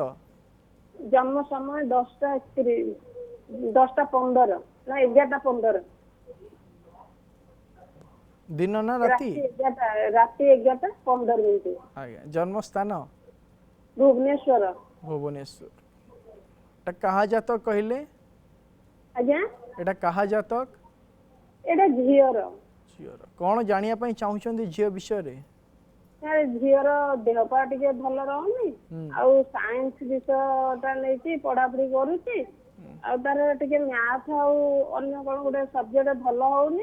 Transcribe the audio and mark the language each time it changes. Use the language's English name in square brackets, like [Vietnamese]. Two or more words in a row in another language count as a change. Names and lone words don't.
[Odia] ଜନ୍ମ ସମୟ 10:31 10:15 ନା 11:15। ଦିନ ନା ରାତି? ରାତି 11:15। ଆଜ୍ଞା। ଜନ୍ମସ୍ଥାନ? ଭୁବନେଶ୍ୱର। ଭୁବନେଶ୍ୱର। ଏଇଟା କାହା ଜାତକ କହିଲେ? ଆଜ୍ଞା ଏଇଟା କାହା ଜାତକ? ଏଇଟା ଝିଅର। ଝିଅର। କ'ଣ ଜାଣିବା ପାଇଁ ଚାହୁଁଛନ୍ତି ଝିଅ ବିଷୟରେ? ଝିଅର ଦେହ ପା ଟିକେ ଭଲ ରହୁନି, ଆଉ ସାଇନ୍ସ ବିଷୟଟା ନେଇକି ପଢାପଢି କରୁଛି, ଆଉ ତାର ଟିକେ ମ୍ୟାଥ ଆଉ ଅନ୍ୟ କ'ଣ ଗୋଟେ ସବଜେକ୍ଟ ଭଲ ହଉନି।